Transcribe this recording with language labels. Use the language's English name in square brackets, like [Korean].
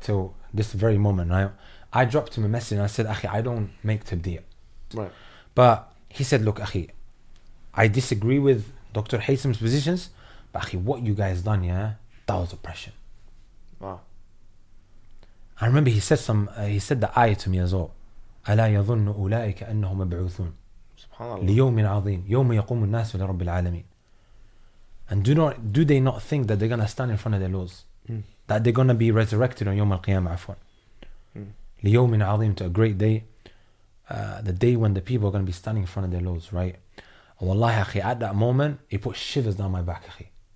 [English] Till this very moment, right? I dropped him a message and I said, Akhi, I don't make tabdi'. Right. But he said, look, Akhi, I disagree with Dr. Haytham's positions, but Akhi, what you guys done, yeah, that was oppression. Wow. I remember he said the ayah to me as well. [Arabic] ألا يظن أولئك أنهم مبعوثون SubhanAllah. ليوم عظيم يوم يقوم الناس لرب العالمين. [English] And do they not think that they're gonna stand in front of their laws, that they're gonna be resurrected on [Arabic] يوم القيامة عفوا. ليوم عظيم, [English] to a great day, the day when the people are gonna be standing in front of their laws, right? And wallahi, akhi, at that moment, it put shivers down my back, akhi.